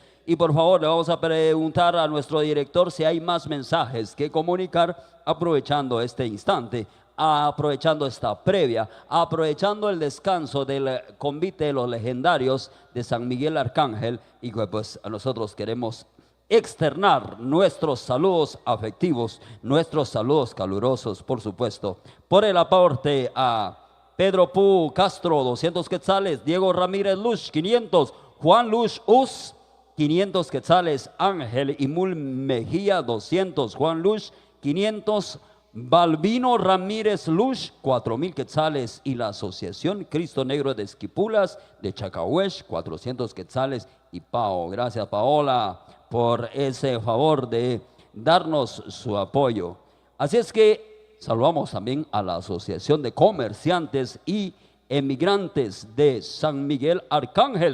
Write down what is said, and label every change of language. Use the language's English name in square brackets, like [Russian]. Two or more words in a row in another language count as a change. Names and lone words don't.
[Spanish] Y por favor, le vamos a preguntar a nuestro director si hay más mensajes que comunicar, aprovechando este instante, aprovechando esta previa, aprovechando el descanso del convite de los legendarios de San Miguel Arcángel. Y pues nosotros queremos externar nuestros saludos afectivos, nuestros saludos calurosos, por supuesto, por el aporte a Pedro Pu Castro, 200 quetzales. Diego Ramírez Lush, 500. Juan Lush Us, 500 quetzales. Ángel Imul Mejía, 200. Juan Lush, 500. Balbino Ramírez Lush, 4,000 quetzales. Y la Asociación Cristo Negro de Esquipulas de Chacahuesh, 400 quetzales. Y Pao, gracias Paola por ese favor de darnos su apoyo. Así es que saludamos también a la Asociación de Comerciantes y Emigrantes de San Miguel Arcángel.